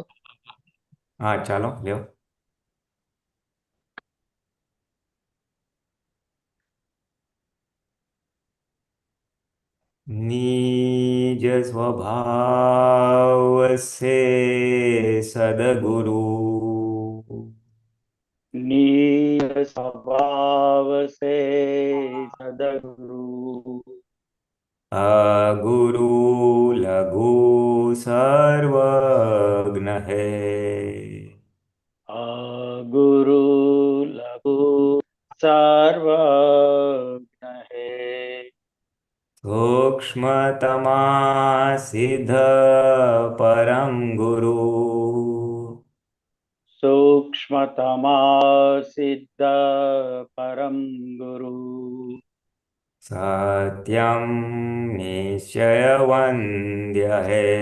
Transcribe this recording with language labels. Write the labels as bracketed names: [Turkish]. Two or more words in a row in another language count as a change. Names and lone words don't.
[Gujarati] હા ચાલો લ્યો. [Hindi] निज स्वभाव से सदगुरु नीर स्वभाव से सदगुरु। अगुरु लघु सर्वज्ञ है। गुरु लघु सर्वज्ञ है। सूक्ष्मतमा सिद्ध परम गुरु सूक्ष्मतमा सिद्ध परम गुरु। सत्यम निश्चय वन्द्य है।